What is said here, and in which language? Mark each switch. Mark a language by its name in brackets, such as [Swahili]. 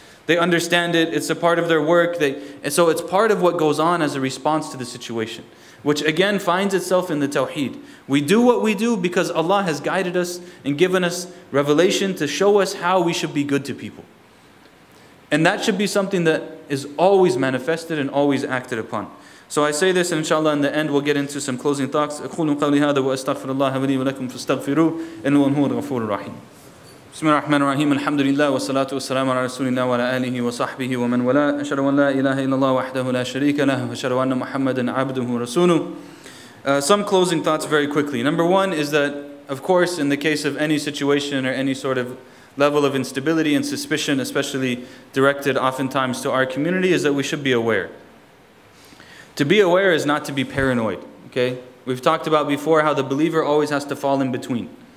[English] They understand it, it's a part of their work, and so it's part of what goes on as a response to the situation, which again finds itself in the Tawheed. We do what we do because Allah has guided us and given us revelation to show us how we should be good to people. And that should be something that is always manifested and always acted upon. So I say this, and inshallah in the end we'll get into some closing thoughts. [Arabic] أقول قولي هذا وأستغفر الله لي ولكم فاستغفروه إنه هو الغفور الرحيم. بسم الله الرحمن الرحيم. الحمد لله والصلاة والسلام على رسول الله وعلى آله وصحبه ومن والاه. أشهد أن لا إله إلا الله وحده لا شريك له وأشهد أن محمدا عبده ورسوله. [English] Some closing thoughts very quickly. Number one is that, of course, in the case of any situation or any sort of level of instability and suspicion, especially directed oftentimes to our community, is that we should be aware. To be aware is not to be paranoid, okay? We've talked about before how the believer always has to fall in between.